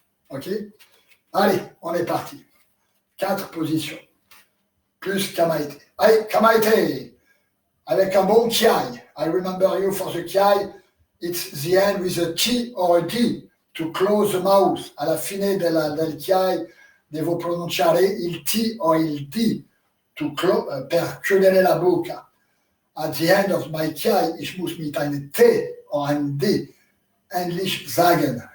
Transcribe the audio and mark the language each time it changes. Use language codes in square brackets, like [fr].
[fr] OK? Allez, on est parti. 4 positions. Plus Kamaite. Allez, Kamaite! Avec un bon kiai. [en] I remember you for the kiai, it's the end with a T or a D to close the mouth. [it] Alla fine del kiai devo pronunciare il T o il D per chiudere la bocca. [en] At the end of my kiai, [de] ich muss mit einem T or einem D endlich sagen.